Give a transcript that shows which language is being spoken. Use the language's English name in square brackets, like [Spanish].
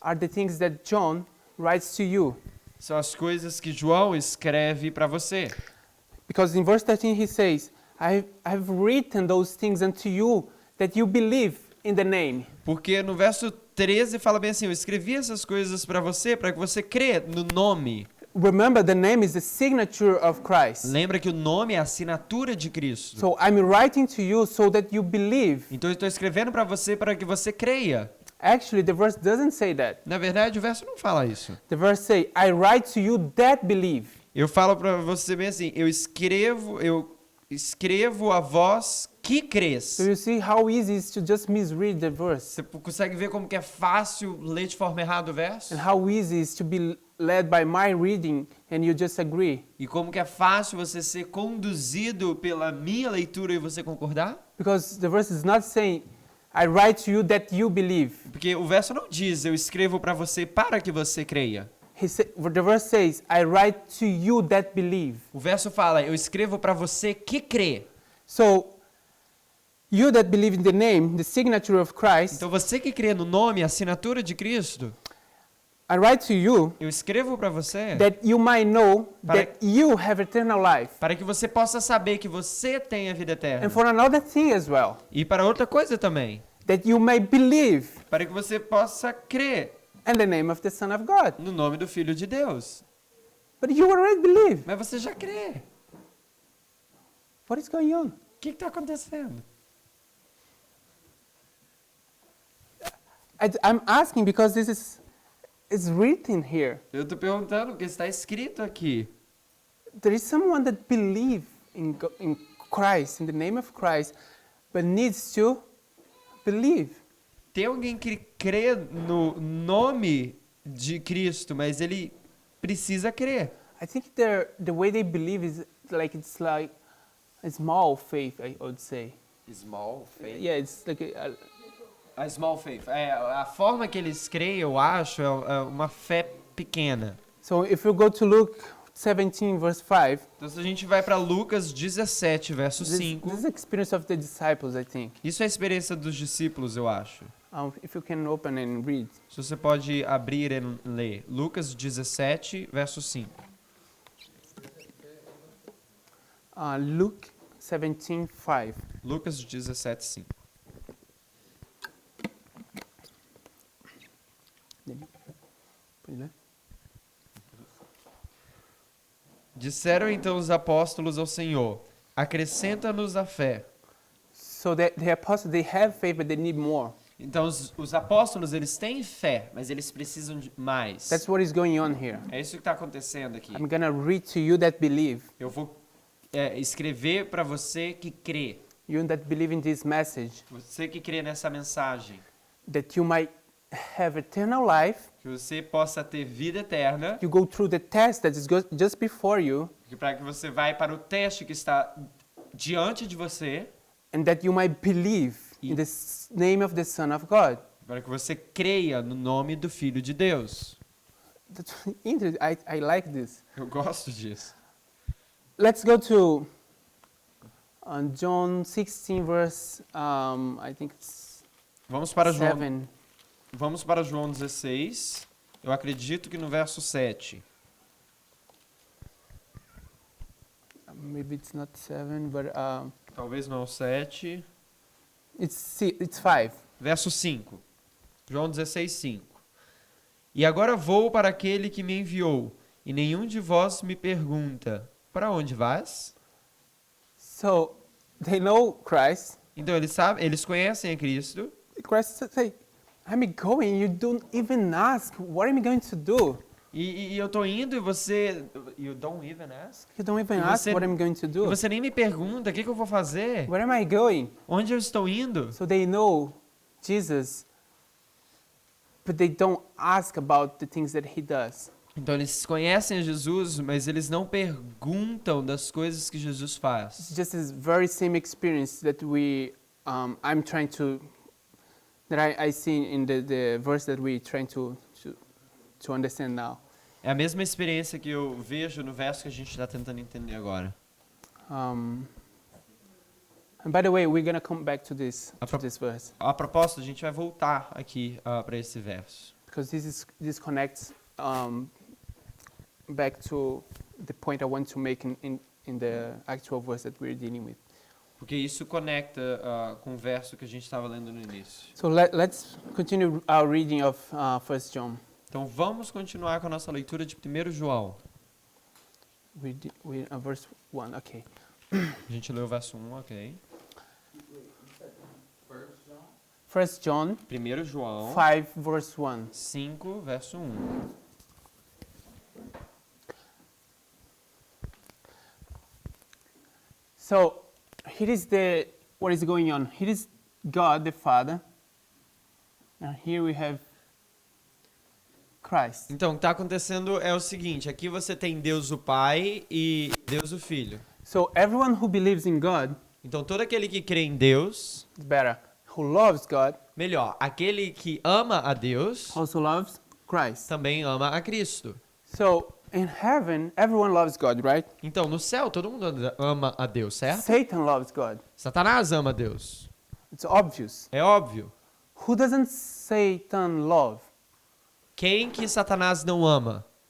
[English] are the things that John writes to you. [Portuguese] são as coisas que João escreve para você. [English] Because in verse 13 he says, I've written those things unto you that you believe in the name. [Portuguese] Porque no verso 13 fala bem assim, eu escrevi essas coisas para que você crê no nome. [English] Remember, the name is the signature of Christ. [Portuguese] Lembra que o nome é a assinatura de Cristo. [English] So I'm writing to you so that you believe. [Portuguese] Então eu estou escrevendo para você para que você creia. [English] Actually, the verse doesn't say that. [Portuguese] Na verdade, o verso não fala isso. [English] The verse say, I write to you that believe. [Portuguese] Eu falo para você bem assim, eu escrevo a vós que crês. [English] So you see how easy it is to just misread the verse. [Portuguese] Você consegue ver como que é fácil ler de forma errada o verso? [English] And how easy it is to be led by my reading and you just agree. [Portuguese] E como que é fácil você ser conduzido pela minha leitura e você concordar? [English] Because the verse is not saying, I write to you that you believe. [Portuguese] Porque o verso não diz, eu escrevo para você para que você creia. [English] The verse says, I write to you that believe. [Portuguese] O verso fala, eu escrevo para você que crê. [English] So, You that believe in the name, the signature of Christ, [Portuguese] Então você que crê no nome, a assinatura de Cristo, [English] I write to you [Portuguese] eu escrevo para você [English] that you might know [Portuguese] Para- [English] that you have eternal life. [Portuguese] para que você possa saber que você tem a vida [English] And [Portuguese] eterna. [English] for another thing as well, [Portuguese] E para outra coisa também, [English] that you may believe [Portuguese] para que você possa crer [English] in the name of the Son of God. [Portuguese] no nome do Filho de Deus. [English] But you already believe. [Portuguese] Mas você já crê. [English] What is going on? [Portuguese] O que está acontecendo? [English] I'm asking because this is written here. [Portuguese] Eu estou perguntando porque está escrito aqui. [English] There is someone that believes in Christ, in the name of Christ, but needs to believe. [Portuguese] Tem alguém que crê no nome de Cristo, mas ele precisa crer. [English] I think the way they believe is like it's like a small faith, I would say. Small faith. Yeah, it's like A small faith. [Portuguese] A forma que eles creem, eu acho, é uma fé pequena. [English] so if you go to Luke 17 verse 5, [Portuguese] Então, se a gente vai para Lucas 17, verso [English] this [Portuguese] 5, [English] is the experience of the disciples, I think. [Portuguese] isso é a experiência dos discípulos, eu acho. [English] If you can open and read. [Portuguese] Se você pode abrir e ler. Lucas 17, verso 5. [English] Luke 17, 5. [Portuguese] Lucas 17, 5. Pode ler? Disseram então os apóstolos ao Senhor: acrescenta-nos a fé. [English] So that the apostles, they have faith, but they need more. [Portuguese] Então os apóstolos, eles têm fé, mas eles precisam de mais. [English] That's what is going on here. [Portuguese] É isso que está acontecendo aqui. [English] I'm gonna read to you that believe, [Portuguese] Eu vou escrever para você que crê, [English] you that believe in this message, [Portuguese] você que crê nessa mensagem, [English] that you might have eternal life. [Portuguese] que você possa ter vida eterna, [English] You go through the test that is just before you, [Portuguese] para que você vai para o teste que está diante de você, [English] and that you might believe in the name of the Son of God. [Portuguese] para que você creia no nome do Filho de Deus. [English] That's interesting. I like this. [Portuguese] Eu gosto disso. [English] Let's go to John 16, verse, I think it's [Portuguese] Vamos para João, [English] 7. [Portuguese] vamos para João 16. Eu acredito que no verso 7. [English] Maybe it's not 7, but [Portuguese] Talvez não 7. [English] it's 5. [Portuguese] Verso 5. João 16, 5. E agora vou para aquele que me enviou, e nenhum de vós me pergunta: para onde vais? [English] So they know Christ. [Portuguese] Então eles sabem, eles conhecem a Cristo. [English] Christ say, I'm going. You don't even ask, what am I going to do? [Portuguese] E eu tô indo e você, [English] you don't even ask? You don't even [Portuguese] E [English] ask [Portuguese] você- [English] what I'm going to [Portuguese] E [English] do. [Portuguese] você nem me pergunta: o que eu vou fazer? [English] Where am I going? [Portuguese] Onde eu estou indo? [English] So they know Jesus, but they don't ask about the things that he does. [Portuguese] Então eles conhecem a Jesus, mas eles não perguntam das coisas que Jesus faz. [English] It's just this very same experience that I'm trying to, that I see in the verse that we're trying to understand now. [Portuguese] É a mesma experiência que eu vejo no verso que a gente está tentando entender agora. [English] And by the way, we're going to come back to this verse, [Portuguese] A propósito, a gente vai voltar aqui para esse verso. [English] because this connects back to the point I want to make in the actual verse that we're dealing with. [Portuguese] Porque isso conecta com o verso que a gente estava lendo no início. [English] So let's continue our reading of 1 John. [Portuguese] Então vamos continuar com a nossa leitura de 1 João. [English] We verse 1, okay. [Portuguese] A gente leu o verso 1, ok. [English] 1 John [Portuguese] 1 João [English] 5, verse 1. [Portuguese] 5, verso 1. [English] So here is what is going on. Here is God the Father, and here we have Christ. [Portuguese] Então, o que está acontecendo é o seguinte: aqui você tem Deus o Pai e Deus o Filho. [English] So everyone who believes in God, [Portuguese] Então, todo aquele que crê em Deus, [English] is better, who loves God, [Portuguese] melhor, aquele que ama a Deus, [English] also loves Christ. [Portuguese] também ama a Cristo. [English] So in heaven, everyone loves God, right? [Portuguese] Então, no céu, todo mundo ama a Deus, certo? [English] Satan loves God. [Portuguese] Satanás ama a Deus. [English] It's obvious. [Portuguese] É óbvio. [English] Who doesn't Satan love? [Portuguese] Quem que Satanás não ama?